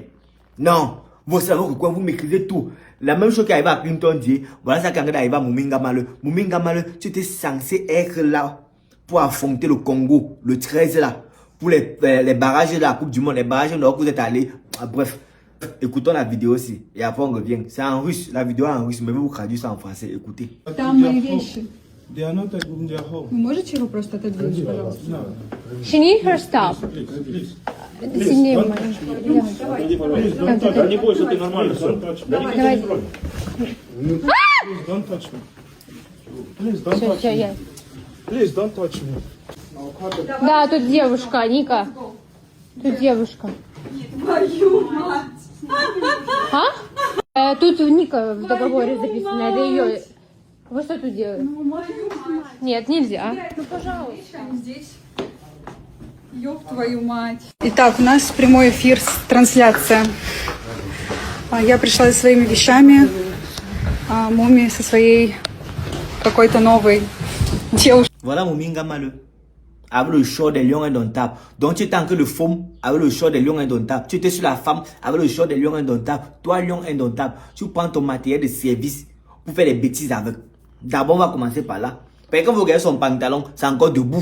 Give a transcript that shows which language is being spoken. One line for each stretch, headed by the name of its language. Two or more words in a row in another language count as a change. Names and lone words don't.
French: Non, vous savez pourquoi vous maîtrisez tout. La même chose qui arrive à Clinton dit, voilà ça qui arrive à Mouminga Malo. Mouminga Malo, tu étais censé être là pour affronter le Congo, le 13 là, pour les barrages de la Coupe du Monde, les barrages où vous êtes allés. Bref, écoutons la vidéo aussi et après on revient. C'est en russe, la vidéo est en russe, mais vous traduisez ça en français, écoutez.
Russian: Там мои вещи. Вы можете его просто отодвинуть, пожалуйста?
English: She need her stuff.
Russian: Сильнее. Не бойся, ты нормально. Давай.
English: Don't touch me. Please don't touch me. Please don't touch me.
Russian: Да, тут девушка, Ника. Тут девушка. Твою мать! А? Тут Ника в договоре записано, это ее. Вы что тут делаете? Нет, нельзя. Ну, пожалуйста. Здесь. Ёб твою мать. Итак, у нас прямой эфир, трансляция. Я пришла со своими вещами. Муми со своей какой-то новой девушкой.
French: Voilà Mouminga Malo. Avec le short des lions indomptables. Donc tu étais en train de faume avec le short des lions indomptables. Tu étais sur la femme avec le short des lions indomptables. Toi, lion indomptable, tu prends ton matériel de service pour faire des bêtises avec. D'abord, on va commencer par là. Parce que quand vous regardez son pantalon, c'est encore debout.